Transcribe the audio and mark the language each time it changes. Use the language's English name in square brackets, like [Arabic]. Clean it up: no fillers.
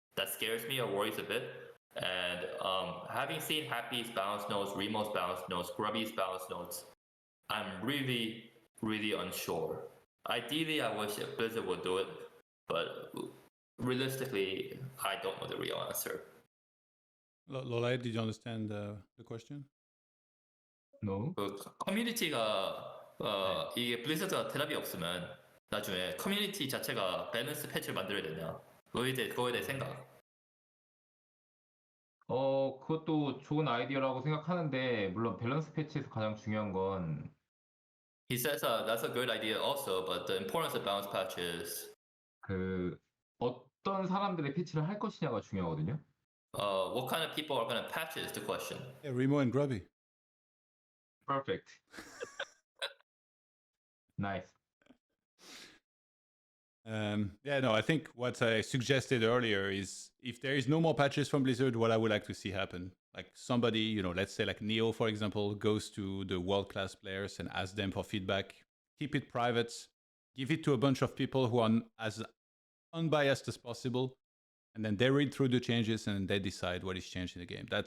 [English] That scares me or worries a bit. And having seen Happy's balance notes, Remo's balance notes, Grubby's balance notes, I'm really, really unsure. Ideally, I wish Blizzard would do it, but realistically, I don't know the real answer. LawLiet, did you understand the question? No. [Korean] 커뮤니티가 이게 블리자드가 대답이 없으면 나중에 커뮤니티 자체가 밸런스 패치를 만들어야 되냐? 그거에 대해 생각. 그것도 좋은 아이디어라고 생각하는데 물론 밸런스 패치에서 가장 중요한 건 [English] He says that's a good idea also, but the importance of balance patches. [Korean] 어떤 사람들의 패치를 할 것이냐가 중요하거든요. [English] What kind of people are going to patch it is the question. Yeah, Remo and Grubby. Perfect. Nice. Yeah, no, I think what I suggested earlier is if there is no more patches from Blizzard, what I would like to see happen, like somebody, you know, let's say like Neo, for example, goes to the world-class players and asks them for feedback, keep it private, give it to a bunch of people who are as unbiased as possible, and then they read through the changes and they decide what is changed in the game.